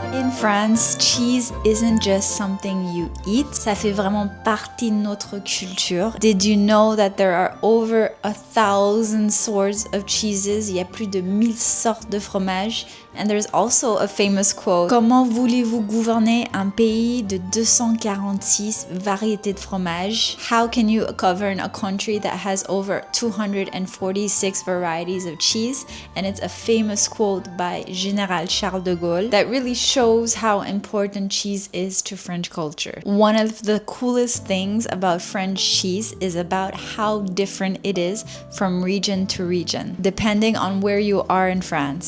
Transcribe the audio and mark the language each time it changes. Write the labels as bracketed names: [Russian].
[English] in France, cheese isn't just something you eat. [French] Ça fait vraiment partie de notre culture. [English] Did you know that there are over 1,000 sorts of cheeses? [French] Il y a plus de 1000 sortes de fromage. [English] And there's also a famous quote. [French] Comment voulez-vous gouverner un pays de 246 variétés de fromage? [English] How can you govern a country that has over 246 varieties of cheese? And it's a famous quote by Général Charles de Gaulle that really shows how important cheese is to French culture. One of the coolest things about French cheese is about how different it is from region to region, depending on where you are in France.